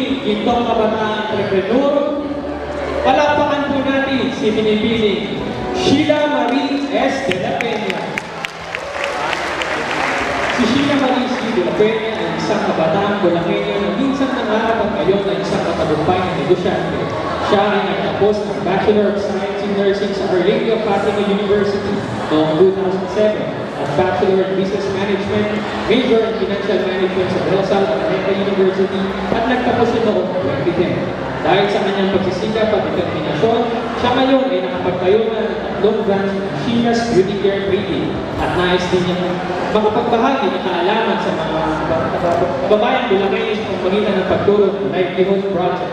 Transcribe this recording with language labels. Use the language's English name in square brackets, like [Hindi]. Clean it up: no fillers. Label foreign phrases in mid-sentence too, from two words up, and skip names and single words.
[Filipino] itong kabataan entrepreneur. Palakpakan po natin si binibining Sheila Marie S. de la Peña. Si Sheila Marie S. de la Peña ay isang kabataang Bulakenyo na minsan nangarap at ngayon ay isang matagumpay na negosyante. Siya ay nagtapos ng [English] Bachelor of Science in Nursing [Filipino] sa Our Lady of Fatima University noong 2007 at [English] Bachelor in Business Management, Major in Financial Management [Filipino] sa De La Salle Ateneo University at nagtapos ito noong 2010. Dahil sa kanyang pagsisikap at determinasyon, siya ngayon ay nakapagtayo na ng tatlong branch ng Sheila's Beauty Care Trading at nais din niya makapagbahagi ng kaalaman sa mga kababayang Bulakenyo sa pamamagitan ng pagtulong ng [English] Livelihood Project.